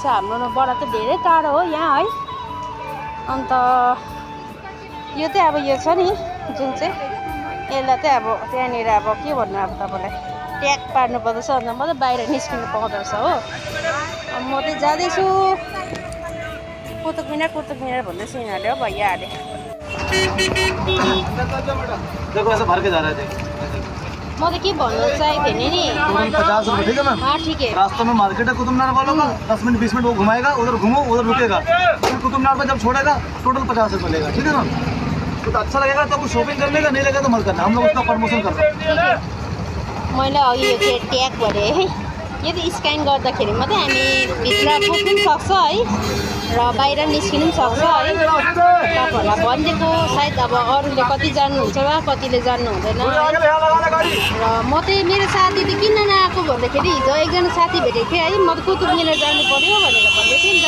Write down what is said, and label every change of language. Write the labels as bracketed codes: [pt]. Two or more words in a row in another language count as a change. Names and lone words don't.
[ne] हाम्रोबाट त धेरै टाढो हो यहाँ है। अन्त यो चाहिँ अब यो छ नि जुन चाहिँ, यसलाई चाहिँ अब त्यहाँनिर अब के भन्नु, अब तपाईँलाई ट्याग पार्नु पर्दछ, अन्त मात्रै बाहिर निस्किनु पाउँदो रहेछ हो। म चाहिँ जाँदैछु कुतुब मिनार भन्दैछ यिनीहरूले हो भैयाहरूले। [hi] देखो ऐसा भर के जा रहे थे। [ne] म त के भन्नु चाहेको थिएँ नि [hi] 50 रुपए ठीक है मैम। हाँ ठीक है। रास्ते में मार्केट है कुतुब मीनार वालों का, 10 मिनट 20 मिनट वो घुमाएगा, उधर घूमो उधर रुकेगा, फिर कुतुब मीनार पर जब छोड़ेगा टोटल 50 रुपए लेगा, ठीक है मैम। तो अच्छा लगेगा तो शॉपिंग करने का, नहीं लगेगा तो मत करना, हम लोग उसका प्रमोशन कर रहे हैं। [ne] मैले अघि यो चाहिँ ट्याग गरेँ है, यो त स्क्यान गर्दाखेरि मात्रै हामी भित्र पुग्नु पनि सक्छ है र बाहिर निस्किनु पनि सक्छ है। तपाईँहरूलाई भनिदिएको सायद अब अरूले कति जान्नुहुन्छ वा कतिले जान्नु हुँदैन। र म चाहिँ मेरो साथी त किन नआएको भन्दाखेरि हिजो एकजना साथी भेटेको थिएँ है, म त कुतुब मिनार जानु पऱ्यो भनेर भन्दै थिएँ नि त।